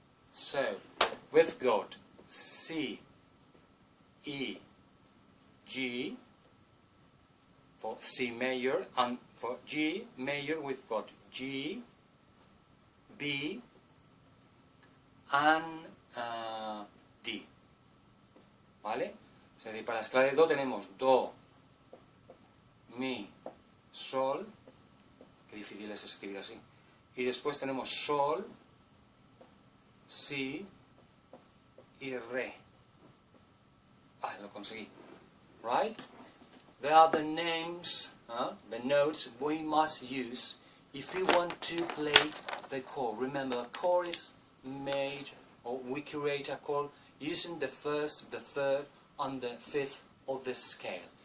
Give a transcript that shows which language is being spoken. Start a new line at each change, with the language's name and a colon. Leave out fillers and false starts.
English: So we've got C, E, G for C major, and for G major we've got G, B, and D, ¿vale?
Spanish: Es decir, para la escala de Do tenemos Do, Mi, Sol, qué difícil es escribir así, y después tenemos Sol, Si y Re. Ah, lo conseguí. Right?
English: They are the names, the notes we must use if we want to play the chord. Remember, a chord is made, or we create a chord using the first, the third, and the fifth of the scale.